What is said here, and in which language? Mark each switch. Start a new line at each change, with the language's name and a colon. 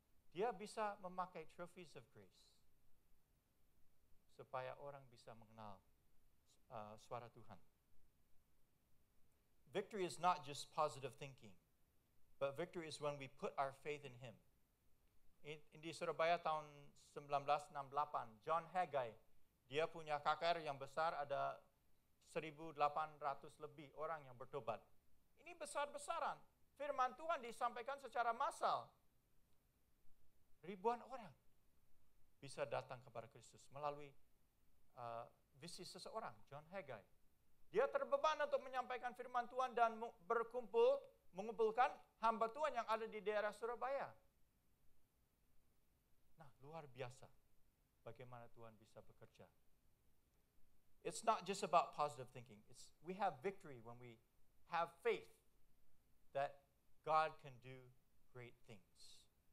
Indonesian: Dia bisa memakai
English: trophies of grace
Indonesian: supaya orang bisa mengenal suara Tuhan.
English: Victory is not just positive thinking, but victory is when we put our faith in Him.
Indonesian: Di Surabaya tahun 1968, John Haggai, dia punya KKR yang besar, ada 1.800 lebih orang yang bertobat. Ini besar-besaran. Firman Tuhan disampaikan secara massal. Ribuan orang bisa datang kepada Kristus melalui visi seseorang, John Haggai. Dia terbeban untuk menyampaikan firman Tuhan dan mengumpulkan hamba Tuhan yang ada di daerah Surabaya. Nah, luar biasa bagaimana Tuhan bisa bekerja.
English: It's not just about positive thinking. We have victory when we have faith that God can do great things.